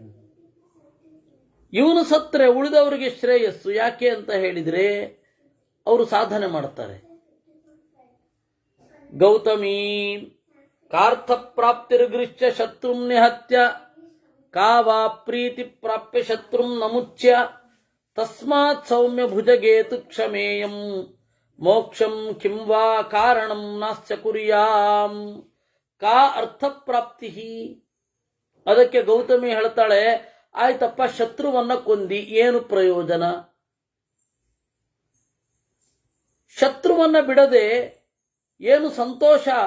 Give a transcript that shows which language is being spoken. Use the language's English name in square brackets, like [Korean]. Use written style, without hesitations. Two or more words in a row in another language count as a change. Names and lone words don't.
[Kannada] ಇವನು ಸತ್ರೆ ಉಳಿದವರಿಗೆ ಶ್ರೇಯಸ್ಸು. ಯಾಕೆ ಅಂತ ಹೇಳಿದ್ರೆ ಅವರು ಸಾಧನೆ ಮಾಡ್ತಾರೆ. [Sanskrit] ಗೌತಮಿ ಕಾರ್ಥ ಪ್ರಾಪ್ತಿರ್ಗೃಶ್ಯ ಶತ್ರುಂ ನಿಹತ್ಯ ಕಾವಾ ಪ್ರೀತಿ ಪ್ರಾಪ್ಯ ಶತ್ರುಂ ನಮುಚ್ಯ ತಸ್ಮಾತ್ ಸೌಮ್ಯ ಭುಜಗೇತು ಕ್ಷಮೇಯಂ ಮೋಕ್ಷಂ ಕಿಂ ವಾ ಕಾರಣಂ ನಾಸ್ಯ ಕುರ್ಯಾಂ. ಕಾ ಅರ್ಥ ಪ್ರಾಪ್ತಿ. [Kannada] ಅದಕ್ಕೆ ಗೌತಮಿ ಹೇಳ್ತಾಳೆ, ಆಯ್ತಪ್ಪ, ಶತ್ರುವನ್ನ ಕೊಂದಿ ಏನು ಪ್ರಯೋಜನ? ಶತ್ರುವನ್ನ ಬಿಡದೆ ಏನು ಸಂತೋಷ?